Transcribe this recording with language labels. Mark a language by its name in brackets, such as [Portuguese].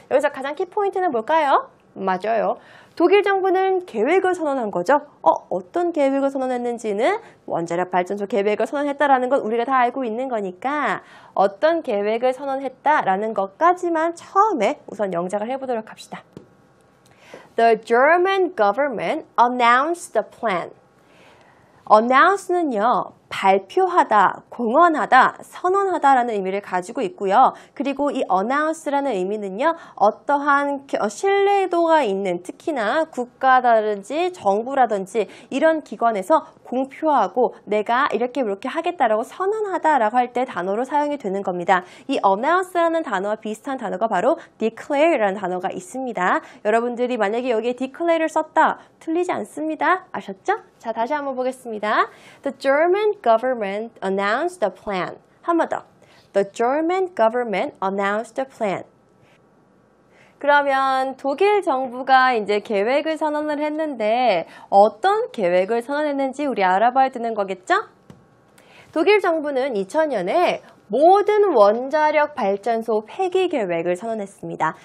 [Korean] 여기서 가장 키포인트는 뭘까요? 맞아요. 독일 정부는 계획을 선언한 거죠. 어떤 계획을 선언했는지는 원자력 발전소 계획을 선언했다라는 건 우리가 다 알고 있는 거니까 어떤 계획을 선언했다라는 것까지만 처음에 우선 영작을 해보도록 합시다. [English] The German government announced the plan. [Korean] announce는요, 발표하다, 공언하다, 선언하다라는 의미를 가지고 있고요. 그리고 이 announce라는 의미는요, 어떠한 신뢰도가 있는 특히나 국가라든지 정부라든지 이런 기관에서 공표하고 내가 이렇게 하겠다라고 선언하다라고 할 때 단어로 사용이 되는 겁니다. 이 announce라는 단어와 비슷한 단어가 바로 declare라는 단어가 있습니다. 여러분들이 만약에 여기에 declare를 썼다, 틀리지 않습니다. 아셨죠? 자, 다시 한번 보겠습니다. [English] The German government announced the plan. [Korean] 한 번 더. [English] The German government announced the plan. [Korean] 그러면 독일 정부가 이제 계획을 선언을 했는데 어떤 계획을 선언했는지 우리 알아봐야 되는 거겠죠? 독일 정부는 2000년에 모든 원자력 발전소 폐기 계획을 선언했습니다.